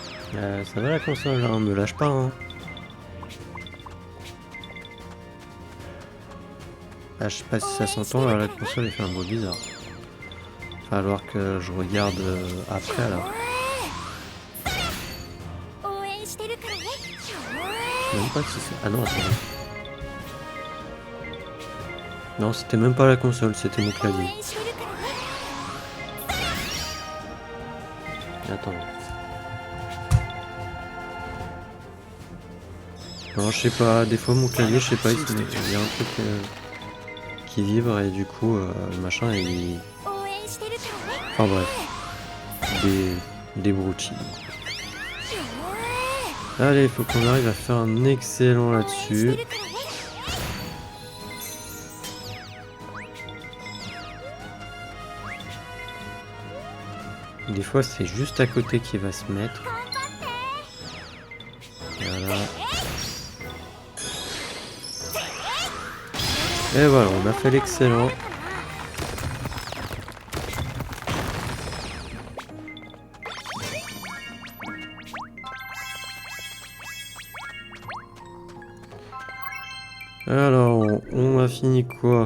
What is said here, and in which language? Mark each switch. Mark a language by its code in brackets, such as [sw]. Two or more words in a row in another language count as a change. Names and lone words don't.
[fr] Ça va la console, hein, me lâche pas. Hein. Ah, je sais pas si ça s'entend, là, la console elle fait un bruit bizarre. Va falloir que je regarde après là. [ja] 応援してるからね。 [fr] Même pas si c'est... Ah non, attends. Non, c'était même pas la console, c'était mon [ja] 応 [fr] clavier. [ja] 援してるからね。 [fr] Attends. Non, je sais pas, des fois mon clavier, je sais pas, il y a un truc qui vibre et du coup, le machin, il... [ja] 応援してるからね。 [fr] Enfin bref, des broutilles. Allez, il faut qu'on arrive à faire un excellent [ja] 応援して [fr] là-dessus. [ja] るからね。 [fr] Des fois, c'est juste à côté qu'il va se mettre. [ja] 頑張って。 [fr] Voilà. Et voilà, on a fait l'excellent. Alors, on a fini quoi?